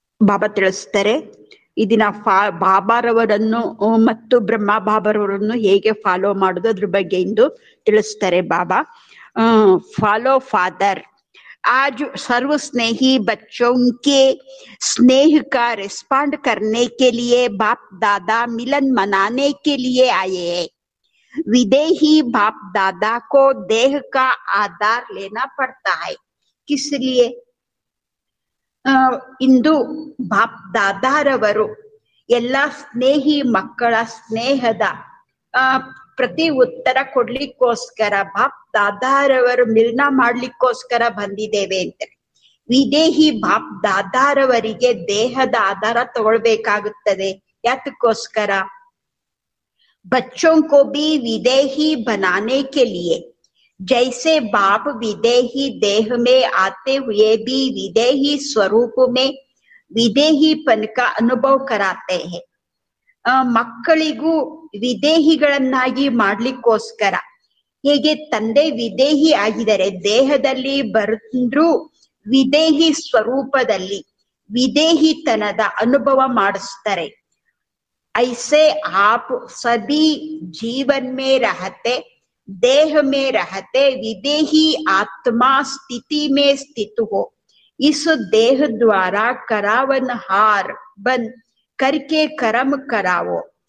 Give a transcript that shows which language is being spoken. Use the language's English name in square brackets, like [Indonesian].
[Kannada] ಬಾಬಾ ತಿಳಿಸ್ತಾರೆ, ಈ ದಿನ ಬಾಬಾರವರನ್ನು ಮತ್ತು ಬ್ರಹ್ಮ ಬಾಬಾರವರನ್ನು ಹೇಗೆ ಫಾಲೋ ಮಾಡೋದು ಅದ್ರ ಬಗ್ಗೆ ಇಂದು ತಿಳಿಸ್ತಾರೆ ಬಾಬಾ. [English] Follow father. [Hindi] आज सर्व स्नेही बच्चों के स्नेह का रिस्पॉन्ड करने के लिए बाप दादा मिलन मनाने के लिए आए हैं. विदेही बाप दादा को देह का आधार लेना पड़ता है. किस लिए? [Kannada] ಇಂದು ಬಾಪ್ ದಾದಾರವರು ಎಲ್ಲ ಸ್ನೇಹಿ ಮಕ್ಕಳ ಸ್ನೇಹದ ಪ್ರತಿ ಉತ್ತರ ಕೊಡ್ಲಿಕ್ಕೋಸ್ಕರ ಬಾಪ್ ದಾದಾರವರು ಮಿಲನ ಮಾಡ್ಲಿಕ್ಕೋಸ್ಕರ ಬಂದಿದ್ದೇವೆ ಅಂತ. ವಿದೇಹಿ ಬಾಪ್ ದಾದಾರವರಿಗೆ ದೇಹದ ಆಧಾರ ತಗೊಳ್ಬೇಕಾಗುತ್ತದೆ. ಯಾತಕ್ಕೋಸ್ಕರ? [Hindi] बच्चों को भी विदेही बनाने के लिए, जैसे बाप विदेही देह में आते हुए भी विदेही स्वरूप में विदेहीपन का अनुभव कराते हैं. [Kannada] ಮಕ್ಕಳಿಗೂ ವಿದೇಹಿಗಳನ್ನಾಗಿ ಮಾಡ್ಲಿಕ್ಕೋಸ್ಕರ ಹೇಗೆ ತಂದೆ ವಿದೇಹಿ ಆಗಿದರೆ ದೇಹದಲ್ಲಿ ಬಂದ್ರೂ ವಿದೇಹಿ ಸ್ವರೂಪದಲ್ಲಿ ವಿದೇಹಿತನದ ಅನುಭವ ಮಾಡಿಸ್ತಾರೆ. [Hindi] ऐसे आप सभी जीवन में रहते, देह में रहते विदेही आत्मा स्थिति में स्थित हो. इस देह द्वारा करावनहार बन करके कर्म करावो.